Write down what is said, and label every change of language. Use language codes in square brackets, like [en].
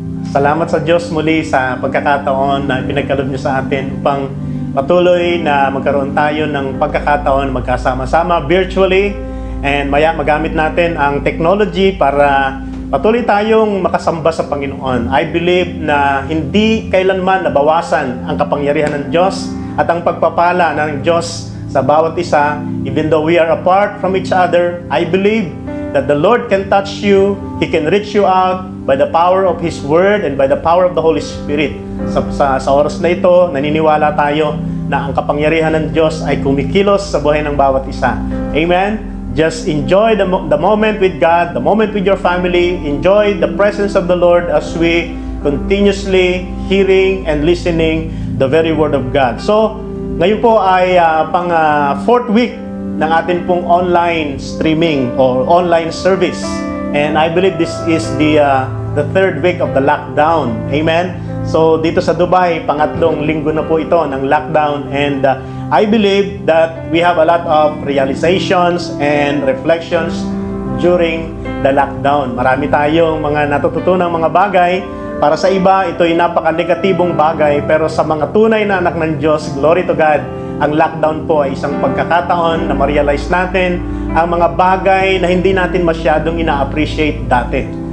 [tl] Salamat sa Diyos muli sa pagkakataon na pinagkaloob niyo sa atin upang patuloy na magkaroon tayo ng pagkakataon magkasama-sama [en] virtually and [tl] maya magamit natin ang technology para patuloy tayong makasamba sa Panginoon. [en] I believe [tl] na hindi kailanman nabawasan ang kapangyarihan ng Diyos at ang pagpapala ng Diyos sa bawat isa. [en] Even though we are apart from each other, I believe that the Lord can touch you, He can reach you out by the power of His Word and by the power of the Holy Spirit. [tl] Sa oras na ito, naniniwala tayo na ang kapangyarihan ng Diyos ay kumikilos sa buhay ng bawat isa. [en] Amen? Just enjoy the moment with God, the moment with your family. Enjoy the presence of the Lord as we continuously hearing and listening the very Word of God. [tl] So, ngayon po ay pang fourth week ng atin pong [en] online streaming or online service. And I believe this is the third week of the lockdown. Amen? [tl] So dito sa Dubai, pangatlong linggo na po ito ng lockdown. [en] And I believe that we have a lot of realizations and reflections during the lockdown. [tl] Marami tayong mga natututunang mga bagay. Para sa iba, ito ay napaka-negatibong bagay. Pero sa mga tunay na anak ng Diyos, [en] glory to God, [tl] ang lockdown po ay isang pagkakataon na ma-realize natin ang mga bagay na hindi natin masyadong ina-appreciate dati.